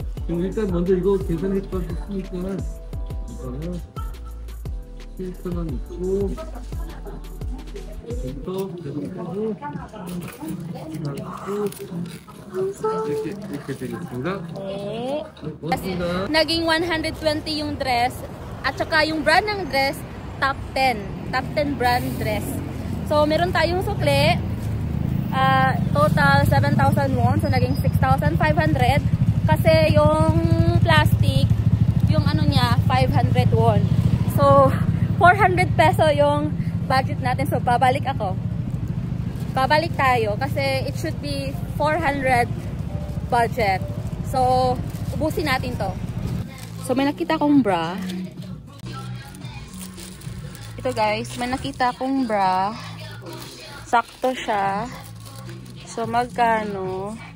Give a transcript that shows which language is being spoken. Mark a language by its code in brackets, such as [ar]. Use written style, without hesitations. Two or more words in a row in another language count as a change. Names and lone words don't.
[ko] 그럼 일단 먼저 이거 계산했으니까 이거는 7,000원 있고 여기서 계산하고 이렇게 되겠습니다. 네. 고맙습니다. [tl] Naging 120 yung dress at saka yung brand ng dress top 10. [en] Top 10 brand dress. [tl] So meron tayong sukle. [en] Total 7,000 won. [tl] So naging 6,500. Kasi yung plastic, yung ano niya, 500 won. So, 400 peso yung budget natin. So, babalik ako. Babalik tayo kasi [en] it should be 400 budget. [tl] So, ubusin natin to. So, may nakita kong bra. Ito guys, may nakita kong bra. Sakto siya. So, magkano?